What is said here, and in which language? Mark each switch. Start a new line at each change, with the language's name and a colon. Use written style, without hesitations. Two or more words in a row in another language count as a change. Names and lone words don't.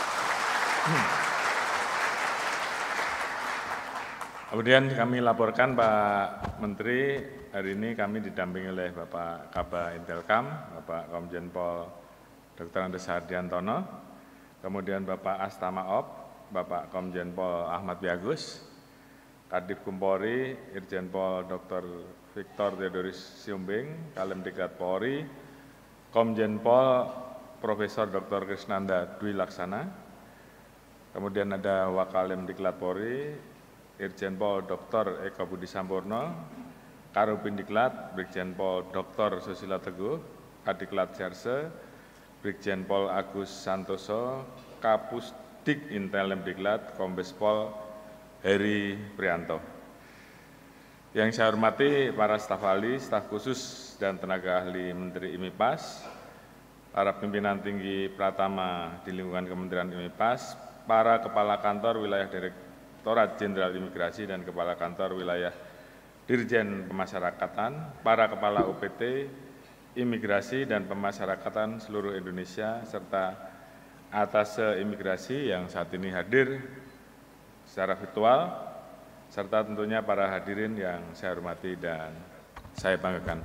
Indonesian: Kemudian kami laporkan Pak Menteri, hari ini kami didampingi oleh Bapak Kaba Intelkam, Bapak Komjen Pol Dr. Andes Hardiantono, kemudian Bapak Astamaop, Bapak Komjen Pol Ahmad Wiagus, Kadif Kumpori, Irjen Pol Dr. Victor Theodoris Siumbing, Kalemdiklat Polri, Komjen Pol Profesor Dr. Krisnanda Dwi Laksana, kemudian ada Wakalemdiklat Polri, Irjen Pol Dr. Eko Budi Sampurno, Karubindiklat Brigjen Pol Dr. Susilo Teguh, Kadiklat Jarse, Brigjen Pol Agus Santoso, Kapusdik Intelemdiklat Kombes Pol Heri Prianto. Yang saya hormati para staf ahli, staf khusus dan tenaga ahli Menteri IMIPAS, para pimpinan tinggi Pratama di lingkungan Kementerian IMIPAS, para kepala kantor wilayah Direktorat Jenderal Imigrasi dan kepala kantor wilayah Dirjen Pemasyarakatan, para kepala UPT, Imigrasi dan Pemasyarakatan seluruh Indonesia, serta atase imigrasi yang saat ini hadir secara virtual, serta tentunya para hadirin yang saya hormati dan saya banggakan.